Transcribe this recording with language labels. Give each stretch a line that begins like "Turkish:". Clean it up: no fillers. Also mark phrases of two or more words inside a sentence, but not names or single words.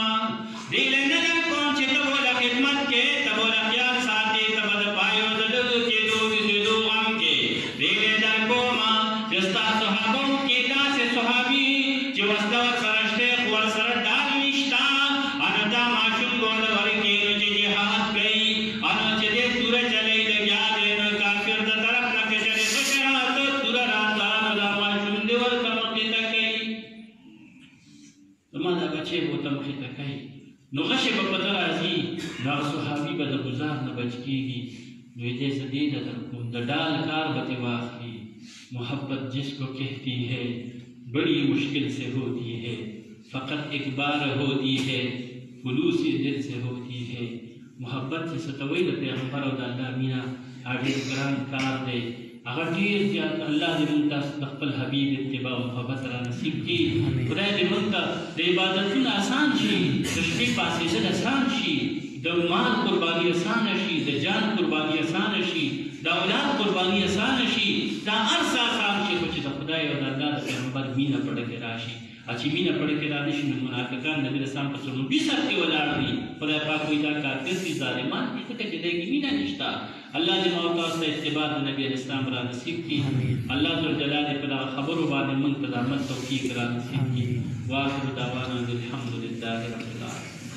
Pashto: دې له نه در کوم چې ته به له خدمت کې ته به له خیال ساتې ته به د پایو د ډزو کېدو ویښېدو غم کې دې له در کومه چې ستا صحابو کې داسې صحابي چې وسله ورسره شته خو ورسره ډال نشته انو دا ماشوم به ورله ورکړي نو چې جهاد کوي انو چې دې توره چلی لګیا دی نو کافر د طرف نه که چېرې غشې راته توره راته نو دا ماشوم دې ورته مخې ته کوي زما دا بچی به ورته مخې ته کوي نو غشې به په ده راځي نو هغه صحابي به د ګزار نه بچ کېږي نو یې دې زه دې ته در کوم د ډال کار به دې واخلي
Urdu: محبت جس کو کہتی ہے بڑی مشکل سے ہوتی ہے فقط ایک بار ہوتی ہے خلوص دل سے ہوتی ہے
Pashto: محبت سے ستوي د پیغمبر او د الله مینا هغه ګران کار دی هغه ډیر زیات الله دې موږ ته د خپل حبیب اتباع او محبت را نصیب کړي خدای دې موږ ته د عبادتونو آسان شي د شپې پاسېدل آسان شي د مال قرباني آسان شي د جان قرباني آسان شي د اولاد قرباني آسان شي دا هر څه آسان شي خو چې د خدای او د الله د پیغمبر مینه په ډکې راشي چې مینه پړه کې را نشي نو منافقان نبي اسلام په سرونو بسر کې ولاړ دي خدای پاک وایي دا کافر دي ظالمان دي ځکه چې دوی کې مینه نشته الله دې موږ تاسو ته اتباع د نبي اسلام را نصیب کړي
Arabic: الله ذو جلاله
Pashto: په دا خبرو باندې موږ ته د عمل توفیق را نصیب کړي
Arabic: واخر دعوانا الحمد لله رب العالمين